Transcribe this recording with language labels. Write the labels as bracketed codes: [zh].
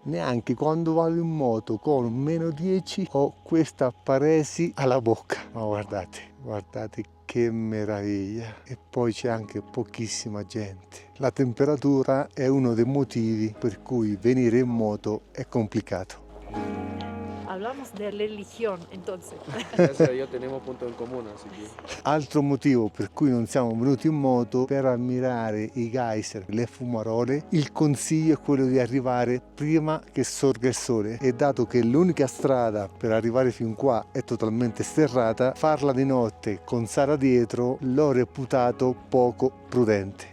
[it] Neanche quando vado in moto con -10 ho questa paresi alla bocca. Ma guardate che meraviglia. E poi c'è anche pochissima gente. La temperatura è uno dei motivi per cui venire in moto è complicato. [es] Hablamos de religión, entonces. Yo tenemos punto en común, así que. [it] Altro motivo per cui non siamo venuti in moto per ammirare i geyser, le fumarole, il consiglio è quello di arrivare prima che sorga il sole e dato che l'unica strada per arrivare fin qua è totalmente sterrata, farla di notte con Sara dietro l'ho reputato poco prudente.